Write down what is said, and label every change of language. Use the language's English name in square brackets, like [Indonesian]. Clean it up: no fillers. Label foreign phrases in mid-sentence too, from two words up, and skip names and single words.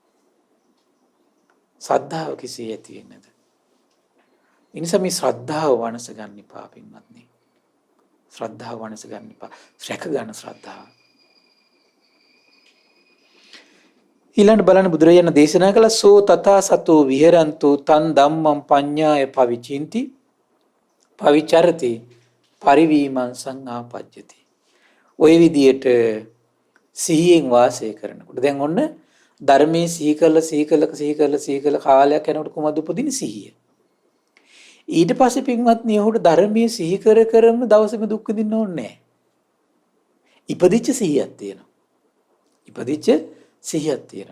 [Sinhala] ශ්‍රද්ධාව කෙසේ ඇති වෙන්නේද? ඉනිසා මේ ශ්‍රද්ධාව වනස ගන්න එපා පින්වත්නි. ශ්‍රද්ධාව වනස ගන්න එපා. රැක ගන්න ශ්‍රද්ධාව. ඊළඟ බලන්න බුදුරජාණන් දේශනා කළ [Pali] සෝ තථා සතෝ විහෙරන්තු තන් ධම්මං පඤ්ඤාය පවිචින්ති පවිචරති පරිවීමං සංආපජ්ජති. [Sinhala] ওই විදියට සිහියෙන් වාසය කරනකොට දැන් ඔන්න ධර්මයේ සීකල කාලයක් යනකොට කොහොමද උපදින්නේ සිහිය. ඊට පස්සේ පින්වත්නි ඔහුට ධර්මයේ සිහි කරම දවසේම දුක් විඳින්න ඕනේ නැහැ. ඉපදිච්ච සිහියක් තියෙනවා. ඉපදිච්ච සිහියක් තියෙනවා.